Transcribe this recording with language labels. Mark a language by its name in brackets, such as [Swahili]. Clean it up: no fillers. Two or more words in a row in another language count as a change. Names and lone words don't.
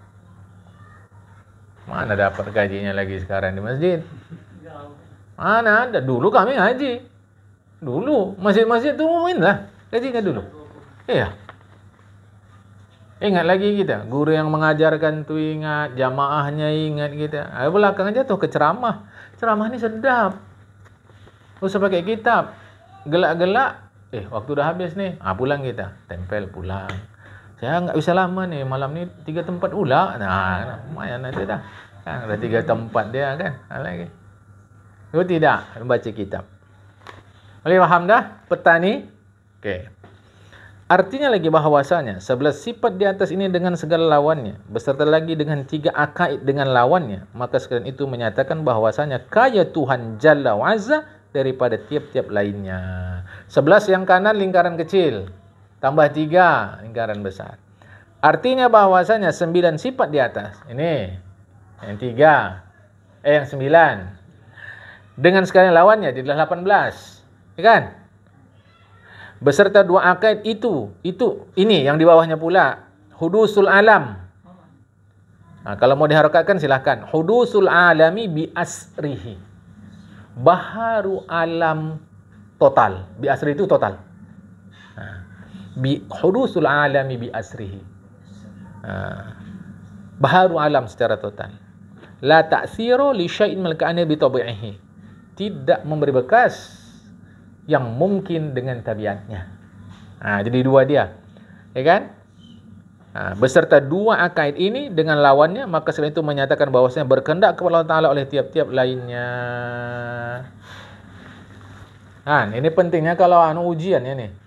[Malay] Mana dapat gajinya lagi sekarang di masjid? Mana ada? Dulu kami ngaji. Dulu masjid-masjid tu lah gajinya dulu. Iya. Ingat lagi kita, guru yang mengajarkan tu ingat, jamaahnya ingat kita. Belakang aja tuh ke ceramah. Ceramah ni sedap. Usah pakai kitab. Gelak-gelak. Waktu dah habis ni. Pulang kita. Tempel pulang. Saya enggak bisa lama ni. Malam ni 3 tempat pula. Nah, lumayan nanti dah. Kan ada 3 tempat dia kan. Lagi. Itu tidak membaca kitab. Boleh faham dah? Petani. Okey. Artinya lagi bahawasanya 11 sifat di atas ini dengan segala lawannya beserta lagi dengan 3 akaid dengan lawannya, maka sekalian itu menyatakan bahawasanya kaya Tuhan [Arabic] جل وعز [Malay] daripada tiap-tiap lainnya. 11 yang kanan lingkaran kecil tambah 3 lingkaran besar. Artinya bahawasanya 9 sifat di atas. Ini yang 3 yang 9 dengan sekalian lawannya jadilah 18. Ya kan? Beserta 2 akaid ini yang di bawahnya pula [Arabic] حدوث العالم. [Malay] Kalau mau diharokatkan silahkan. [Arabic] حدوث العالم بأسره. [Malay] Baharu alam total. [Arabic] بأسر [Malay] itu total. [Arabic] حدوث العالم بأسره. [Malay] Baharu alam secara total. [Arabic] لا تأثير لشيء من الكائنات بطبعه. [Malay] Tidak memberi bekas yang mungkin dengan tabiatnya. Jadi 2 dia. Ya kan? Beserta 2 akaid ini dengan lawannya, maka selain itu menyatakan bahawasanya berkehendak kepada Allah Ta'ala oleh tiap-tiap lainnya. Ini pentingnya kalau ujian ya nih.